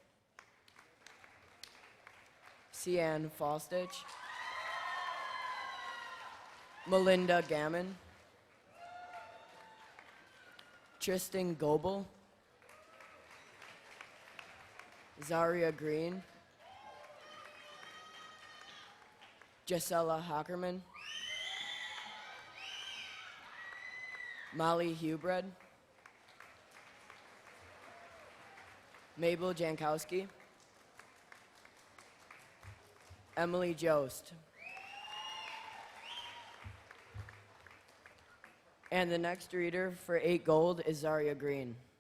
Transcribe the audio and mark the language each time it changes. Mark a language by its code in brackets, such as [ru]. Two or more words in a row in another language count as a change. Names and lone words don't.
[en] Cian Fostich, Melinda Gammon, Tristan Goebel, Zaria Green, Gisela Hockerman, Molly Hubred, Mabel Jankowski, Emily Jost. And the next reader for 8 gold is Zaria Green.